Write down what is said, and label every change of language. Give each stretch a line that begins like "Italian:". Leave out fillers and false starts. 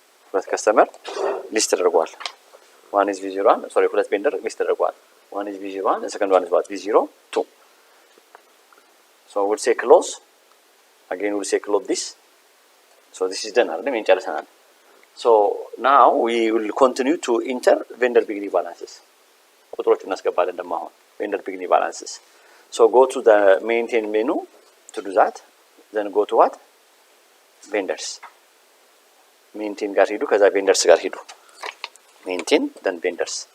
Amharic: ሁለት ከስተመር ሊስት ተደርጓል።
English: one is V01, sorry
Amharic: ሁለት ቬንደር ሊስት ተደርጓል።
English: one is V01, the second one is what? V02. so we'll say close, again we'll say close this. so this is done
Amharic: አይደለም እንጨርሰናል።
English: so now we will continue to enter vendor beginning balances.
Amharic: ቁጥሮቹን እናስገባለን ደግሞ አሁን vendor beginning balances.
English: so go to the maintain menu to do that, then go to what? vendors.
Amharic: maintain ጋር ሄዱ፣ ከዛ vendors ጋር ሄዱ።
English: maintain then vendors.